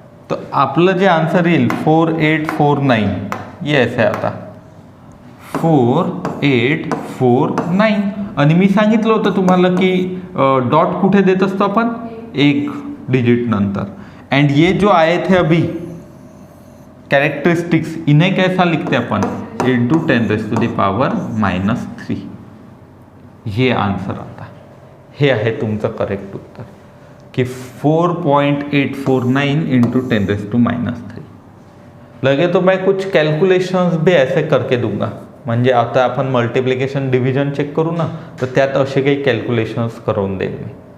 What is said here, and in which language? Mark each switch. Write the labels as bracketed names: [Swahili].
[Marathi] तो आपलं जे आन्सर येईल 4849, ये ऐसे आता 4849। आणि मी सांगितलं होतं तुम्हाला की डॉट कुठे देत असतो आपण, 1 डिजिट नंतर। [Hindi] एंड ये जो आए थे अभी कैरेक्टरिस्टिक्स इन्हें कैसा लिखते हैं अपन, इंटू 10⁻⁻3। [Marathi] ये आंसर आता, हे आहे तुमचं करेक्ट उत्तर की 4.849 इंटू 10⁻⁻3। [Hindi] लगे तो मैं कुछ कैलकुलेशंस भी ऐसे करके दूंगा, [Marathi] म्हणजे आता आपण मल्टिप्लिकेशन डिव्हिजन चेक करू ना, तर त्यात असे काही कॅल्क्युलेशन्स करून देईल मी।